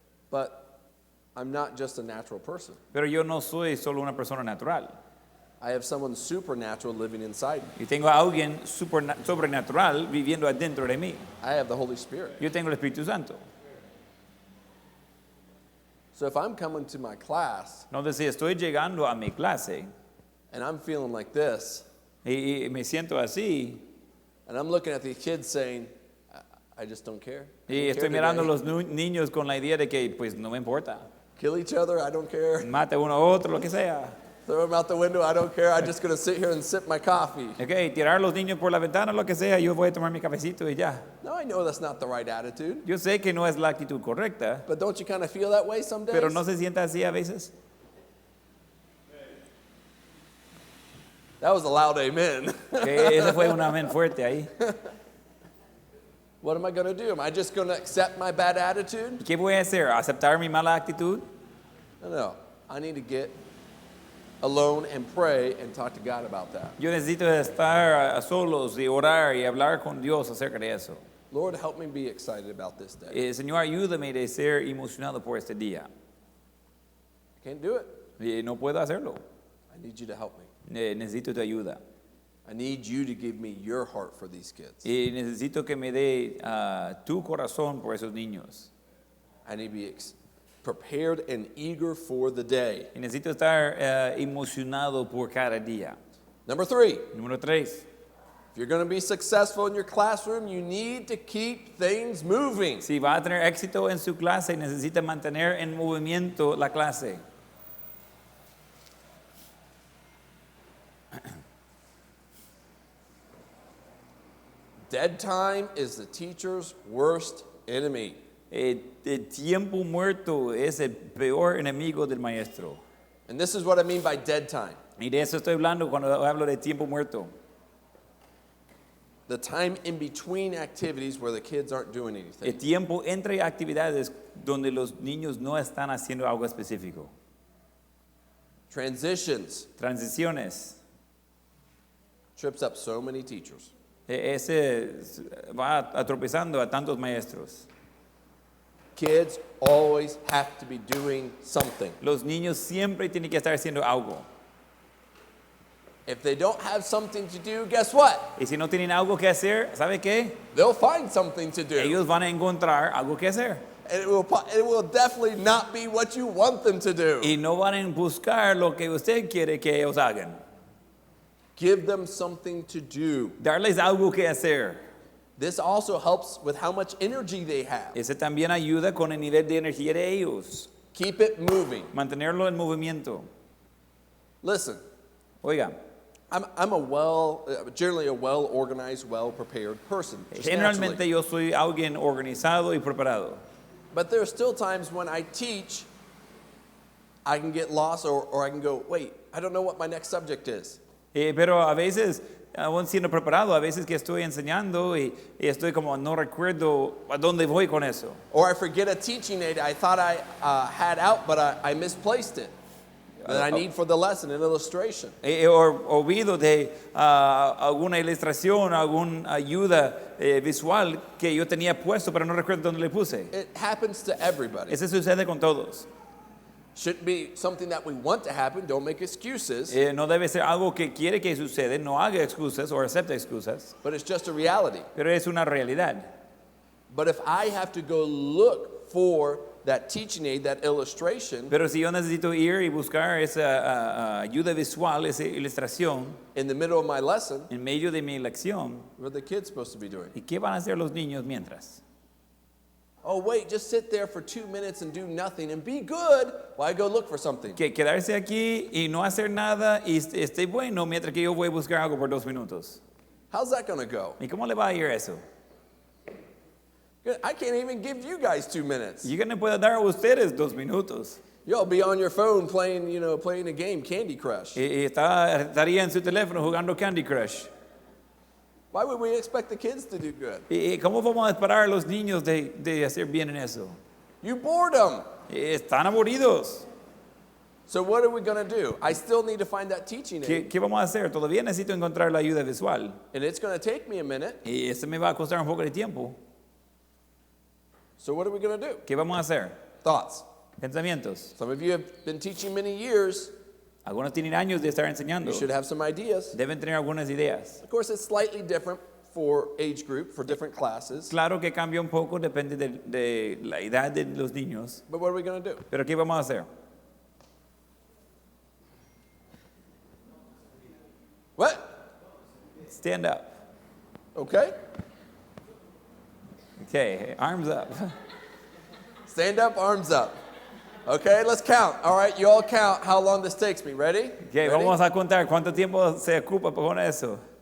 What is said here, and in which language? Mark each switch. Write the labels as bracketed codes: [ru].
[en] But I'm not just a natural person. [es] Pero yo no soy solo una persona natural. [en] I have someone supernatural living inside me. [es] Y tengo a alguien sobrenatural viviendo adentro de mí. [en] I have the Holy Spirit. [es] Yo tengo el Espíritu Santo. [en] So if I'm coming to my class [es] Entonces, si estoy llegando a mi clase [en] and I'm feeling like this, [es] y me siento así, [en] and I'm looking at these kids saying, I just don't care. I [es] y [en] don't [es] estoy mirando a [en] today. [es] los niños con la idea de que, pues, no me importa. [en] Kill each other, I don't care. [es] Mate uno a otro, lo que sea. [en] Throw them out the window, I don't care. I'm just going to sit here and sip my coffee. [es] Okay, tirar los niños por la ventana, lo que sea, yo voy a tomar mi cafecito y ya. [en] No, I know that's not the right attitude. [es] Yo sé que no es la actitud correcta, [en] But don't you kind of feel that way some days? [es] pero no se sienta así a veces. [en] That was a loud amen. [es] Que ese fue un amén fuerte ahí. [en] What am I going to do? Am I just going to accept my bad attitude? [es] ¿Qué voy a hacer? ¿Aceptar mi mala actitud? [en] No. I need to get alone and pray and talk to God about that. [es] Yo necesito estar a solos y orar y hablar con Dios acerca de eso. [en] Lord, help me be excited about this day. [es] Señor, ayúdame de ser emocionado por este día. [en] I can't do it. [es] No puedo hacerlo. [en] I need you to help me. [es] Necesito tu ayuda. [en] I need you to give me your heart for these kids. [es] Y necesito que me dé tu corazón por esos niños. [en] I need to be prepared and eager for the day. [es] Y necesito estar emocionado por cada día. [en] Number 3, [es] Número 3. [en] if you're going to be successful in your classroom, you need to keep things moving. [es] Si va a tener éxito en su clase, necesita mantener en movimiento la clase. [en] Dead time is the teacher's worst enemy. [es] El tiempo muerto es el peor enemigo del maestro. [en] And this is what I mean by dead time. [es] Y de eso estoy hablando cuando hablo de tiempo muerto. [en] The time in between activities where the kids aren't doing [es] El [en] anything. [es] tiempo entre actividades donde los niños no están haciendo algo específico. [en] Transitions [es] Transiciones. [en] trips up so many teachers. [es] Ese va atropezando a tantos maestros. [en] Kids always have to be doing something. [es] Los niños siempre tienen que estar haciendo algo. [en] If they don't have something to do, guess what? [es] Y si no tienen algo que hacer, ¿sabe qué? [en] They'll find something to do. [es] Ellos van a encontrar algo que hacer. [en] And it will definitely not be what you want them to do. [es] Y no van a buscar lo que usted quiere que ellos hagan. [en] Give them something to do. [es] Darles algo que hacer. [en] This also helps with how much energy they have. [es] Ese también ayuda con el nivel de energía de ellos. [en] Keep it moving. [es] Mantenerlo en movimiento. [en] Listen, [es] Oiga, [en] I'm generally a well-organized, well-prepared person. just [es] generalmente [en] naturally. [es] yo soy alguien organizado y preparado. [en] But there are still times when I teach, I can get lost or I can go, wait, I don't know what my next subject is. [es] Pero a veces aún siendo preparado, a veces que estoy enseñando y estoy como, no recuerdo a dónde voy con eso. [en] Or I forget a teaching aid I thought I had out, but I misplaced it. That I need for the lesson, an illustration. [es] O olvido de alguna ilustración, alguna ayuda visual que yo tenía puesto, pero no recuerdo dónde le puse. [en] It happens to everybody. [es] Eso sucede con todos. [en] Shouldn't be something that we want to happen. Don't make excuses. [es] No debe ser algo que quiere que suceda, no haga excusas o acepte excusas, [en] But it's just a reality. [es] pero es una realidad. [en] But if I have to go look for that teaching aid, that illustration, [es] Pero si yo necesito ir y buscar esa ayuda visual, esa ilustración, [en] in the middle of my lesson, [es] en medio de mi lección, [en] what are the kids supposed to be doing? [es] ¿y qué van a hacer los niños mientras? [en] Oh, wait, just sit there for 2 minutes and do nothing and be good while I go look for something. [es] Que quedarse aquí y no hacer nada y esté bueno mientras que yo voy a buscar algo por 2 minutos. [en] How's that going to go? [es] ¿Y cómo le va a ir eso? [en] I can't even give you guys 2 minutes. [es] Yo no puedo dar a ustedes 2 minutos. [en] You'll be on your phone playing, playing a game, Candy Crush. [es] Y estaría en su teléfono jugando Candy Crush. [en] Why would we expect the kids to do good? [es] ¿Y cómo vamos a esperar a los niños de hacer bien en eso? [en] You bored them. [es] Están aburridos. [en] So what are we going to do? I still need to find that teaching aid. [es] ¿Qué vamos a hacer? Todavía necesito encontrar la ayuda visual. [en] And it's going to take me a minute. [es] Y eso me va a costar un poco de tiempo. [en] So what are we going to do? [es] ¿Qué vamos a hacer? [en] Thoughts. [es] Pensamientos. [en] Some of you have been teaching many years. [es] Algunos tienen años de estar enseñando. [en] You should have some ideas. [es] Deben tener algunas ideas. [en] Of course, it's slightly different for age group, for different classes. [es] Claro que cambia un poco, depende de la edad de los niños. [en] But what are we going to do? [es] Pero ¿qué vamos a hacer? [en] What? Stand up. Okay. Okay, arms up. Stand up, arms up. Okay, let's count. All right, you all count how long this takes me. Ready? Okay, Ready? [es] vamos a contar cuánto tiempo se ocupa con eso.